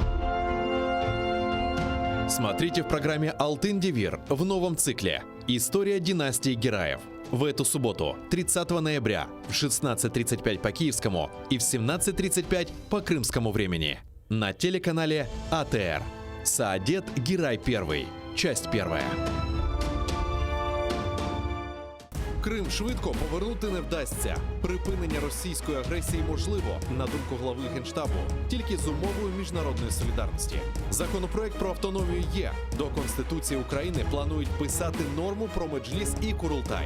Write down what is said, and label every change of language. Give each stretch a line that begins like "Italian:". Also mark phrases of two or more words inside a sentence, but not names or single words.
Russian: Смотрите в программе «Алтын Девир» в новом цикле «История династии Гераев». В эту субботу, 30 ноября, в 16:35 по киевскому и в 17:35 по крымскому времени. На телеканале АТР. Саадет Герай I. Часть 1.
Ukrainian: Крим швидко повернути не вдасться. Припинення російської агресії можливо, на думку глави Генштабу, тільки з умовою міжнародної солідарності. Законопроект про автономію є. До Конституції України планують писати норму про меджліс і Курултай.